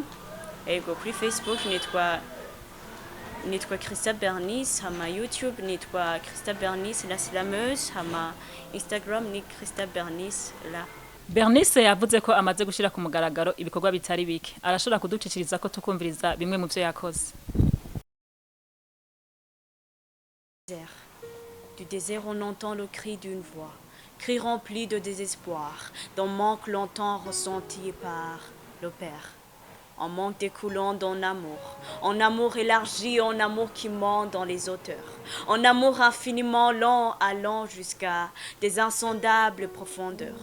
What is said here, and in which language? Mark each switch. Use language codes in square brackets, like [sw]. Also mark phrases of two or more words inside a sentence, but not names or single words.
[rn] Ego kuri Facebook nitwa Christa Bernice, hama YouTube nitwa Christa Bernice la Slameuse, hama Instagram ni Christa Bernice la. Bernice yavuze ko amaze gushira ku mugaragaro ibikorwa bitari bike. Arashobora kuduciciriza ko tukumviriza bimwe mu byo yakoze. [fr] Du désert on entend le cri d'une voix, cri rempli de désespoir, d'un manque longtemps ressenti par le Père. En manque découlant d'un amour, en amour élargi, en amour qui monte dans les hauteurs, en amour infiniment lent allant jusqu'à des insondables profondeurs.